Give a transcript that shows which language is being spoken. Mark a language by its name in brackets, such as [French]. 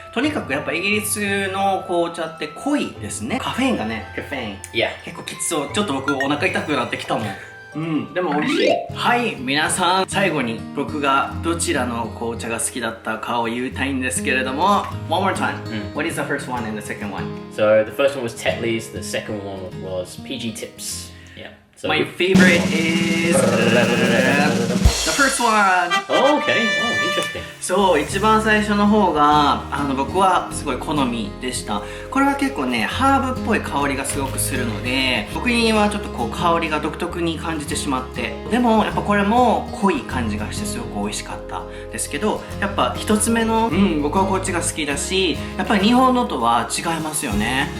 [Japanese] とにかくやっぱイギリスの紅茶って濃いですね。カフェインがね、カフェイン [English] Yeah. [Japanese] 結構きつそう。ちょっと僕お腹痛くなってきたもん。でも美味しい。はい、皆さん最後に僕がどちらの紅茶が好きだったかを言いたいんですけれども、 One more time. [English] What is the first one and the second one? So the first one was Tetley's, the second one was PG Tips. Yeah. So My favorite is the first one. Oh, okay. Oh, interesting. [Japanese] そう、一番最初の方が僕はすごい好みでした。これは結構ね、ハーブっぽい香りがすごくするので、僕にはちょっとこう香りが独特に感じてしまって、でもやっぱこれも濃い感じがしてすごく美味しかったですけど、やっぱ一つ目の僕はこっちが好きだし、やっぱり日本のとは違いますよね。